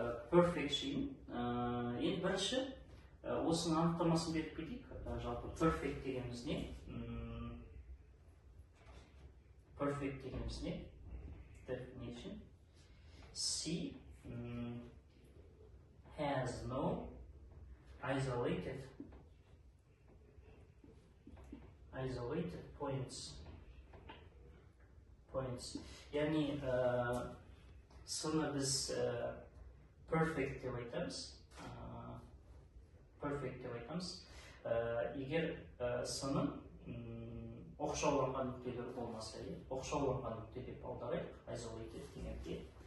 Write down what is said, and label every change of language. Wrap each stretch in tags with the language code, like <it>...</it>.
<kk>Perfect жиын. Енді бірінші, осының анықтамасын беріп кетейік. Жалпы perfect дегеніміз не?</kk> <en>Definition. C has no isolated points.</en> <kk>Яғни сыны біз perfect деп айтамыз. Егер сының оқшауланған нүктелер болмаса, оқшауланған нүкте деп аударайық, isolated дегенде.</kk>